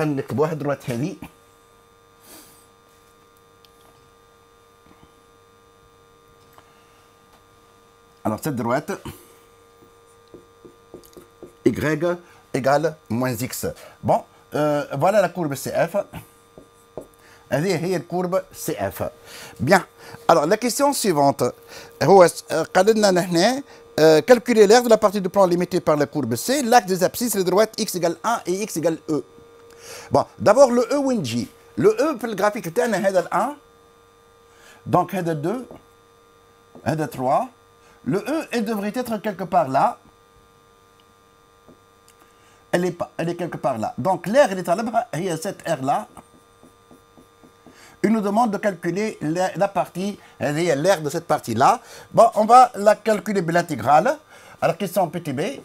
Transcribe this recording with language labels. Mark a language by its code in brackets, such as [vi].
[fr] droite alors cette droite y égale moins x. Bon, voilà la courbe CF. [ar] هذه هي الكورب CF. [fr] Bien. Alors la question suivante. [ar] هو قال لنا نحن [fr] calculer l'aire de la partie du plan limitée par la courbe C, l'axe des abscisses de droite x égale 1 et x égale E. Bon, d'abord le E [ar] وين جي؟ [fr] Le E [ar] في الجرافيك تاعنا هذا [fr] 1. [ar] Donc هذا 2 هذا 3. [fr] Le E, elle devrait être quelque part là. Elle est quelque part là. Donc l'aire, elle est à l'abra, il y a cette aire-là. Il nous demande de calculer la partie, l'aire de cette partie-là. Bon, on va la calculer de l'intégrale. Alors, question petit b.